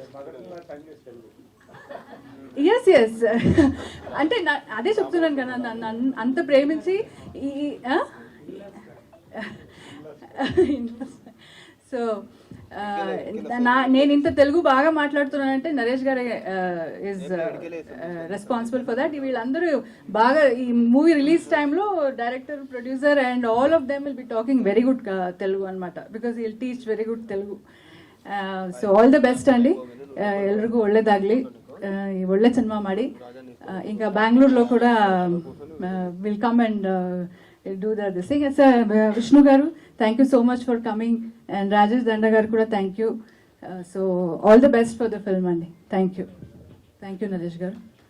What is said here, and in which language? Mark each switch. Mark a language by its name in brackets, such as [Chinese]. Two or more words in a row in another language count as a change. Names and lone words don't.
[English] yes yes [Telugu] అంటే అదే చెప్తున్నాను కదా, నన్ను అంత ప్రేమించి సో నేను ఇంత తెలుగు బాగా మాట్లాడుతున్నానంటే నరేష్ గారే [English] is responsible for that. వీళ్ళందరూ బాగా ఈ movie release టైంలో director, producer and all of them will be talking very good Telugu అనమాట. because will teach very good Telugu. so all the best [Kannada] ಅಂడి, ಎಲ್ರಿಗೂ ಒಳ್ಳೇದಾಗಲಿ, ಒಳ್ಳೆ ಸಿನಿಮಾ ಮಾಡಿ. [English] ఇంకా బెంగళూరులో కూడా will come and do this thing. విష్ణు గారు thank you so much for coming and రాజేష్ దండ గారు కూడా thank you. so all the best for the film అండి. thank you నరేష్ గారు.